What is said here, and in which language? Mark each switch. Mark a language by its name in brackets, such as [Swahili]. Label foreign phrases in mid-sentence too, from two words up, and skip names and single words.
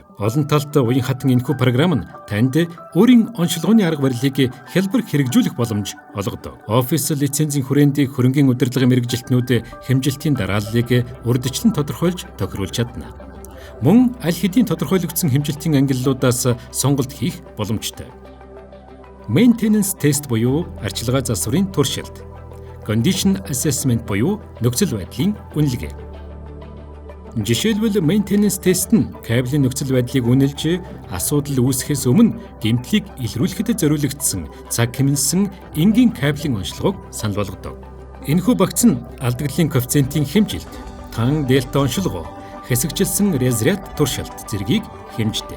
[Mongolian] Олон талт уян хатан энэхүү програм нь танд өөрийн оншилгооны арга барилыг хялбар хэрэгжүүлэх боломж олгодог. Office лицензийн хүрээнд хөрөнгийн удирдлагын мэргэжилтнүүд хэмжилтийн дарааллыг урьдчилан тодорхойлж тохируулж чадна. Мөн аль хэдийн тодорхойлогдсон хэмжилтийн ангиллуудаас сонголт хийх боломжтой. [English] Maintenance test [Mongolian] буюу арчилгаа засварын туршилт. [English] Condition assessment [Mongolian] буюу нөхцөл байдлын үнэлгээ. Жишээлбэл [English] maintenance test [Mongolian] нь кабелийн нөхцөл байдлыг үнэлж, асуудал үүсэхээс өмнө гэмтлийг илрүүлэхэд зориулагдсан цаг хэмнэлсэн энгийн кабелийн онцлогоог санал болгодог. Энэхүү багц нь алдагдлын коэффициентийн хэмжилт, тан дельта онцлогоо, хэсэгчилсэн разряд туршилт зэргийг хэмждэг.